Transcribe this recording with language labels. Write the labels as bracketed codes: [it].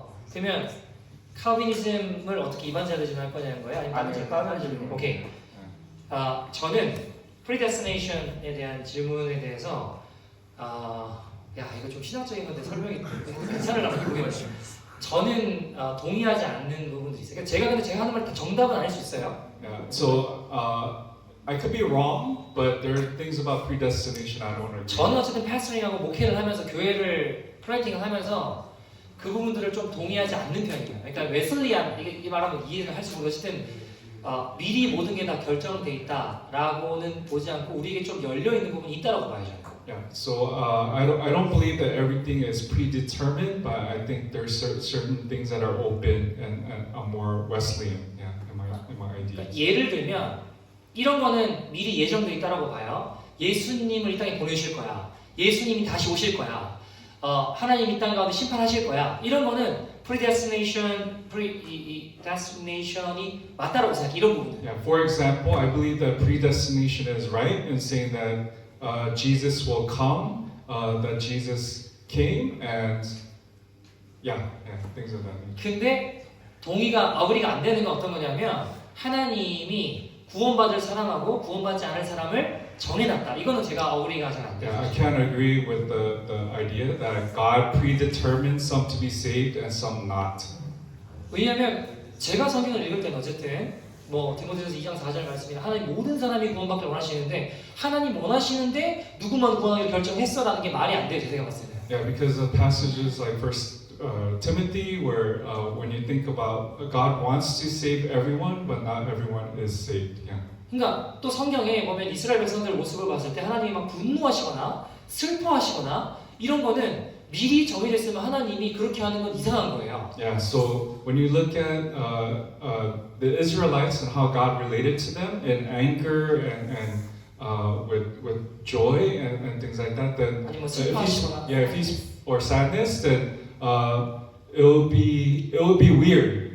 [ko] 그러면 칼비니즘을 어떻게 이반자리즘 할 거냐는 거예요? 아니면 다른 질문? 오케이. 저는 predestination에 대한 질문에 대해서 이거 좀 신학적인 건데 설명이 괜찮으려고 모르겠어요. 저는 동의하지 않는 부분들이 있어요. 그러니까 제가 하는 말 다 정답은 아닐 수 있어요. [en] Yeah. So I could be wrong, but there are things about predestination I don't agree. [ko] 저는 어쨌든 패스링하고 목회를 하면서 교회를 플랜팅을 하면서 그 부분들을 좀 동의하지 않는 편이에요. 그러니까 웨슬리안 이 말하면 이해를 할지 모르겠지만 미리 모든 게 다 결정돼 있다라고는 보지 않고 우리에게 좀 열려 있는 부분이 있다라고 봐야죠. [en] Yeah. So I don't believe that everything is predetermined, but I think there's certain things that are open and are more Wesleyan. Yeah, in my idea. [ko] 그러니까 예를 들면 이런 거는 미리 예정돼 있다라고 봐요. 예수님을 이 땅에 보내실 거야. 예수님이 다시 오실 거야. 하나님 이 땅 가운데 심판하실 거야. 이런 거는 predestination이 맞다라고 생각해. 이런 부분들. [en] Yeah. For example, I believe that predestination is right in saying that Jesus will come, that Jesus came, and things of that nature. [ko] 근데 어그리가 안 되는 건 어떤 거냐면 하나님이 구원받을 사람하고 구원받지 않을 사람을 정해놨다. 이거는 제가 어그리가 잘 안 돼요. [en] Yeah, I can't agree with the idea that God predetermined some to be saved and some not. [ko] 왜냐하면 제가 성경을 읽을 때는 어쨌든 뭐 디모데전서 2장 4절 말씀이 하나님 모든 사람이 구원받기를 원하시는데 하나님 원하시는데 누구만 구원하기로 결정했어라는 게 말이 안 돼요. 제가 봤을 때. [en] Yeah, because of passages like First Timothy, where when you think about God wants to save everyone, but not everyone is saved. Yeah. [ko] 그러니까 또 성경에 보면 이스라엘 백성들 모습을 봤을 때 하나님이 막 분노하시거나 슬퍼하시거나 이런 거는 미리 정해졌으면 하나님이 그렇게 하는 건 이상한 거예요. [en] Yeah. So when you look at the Israelites and how God related to them in anger and with joy and things like that, then [ko] 아니면 슬퍼하시거나. [en] if he's or sadness, then it will be weird.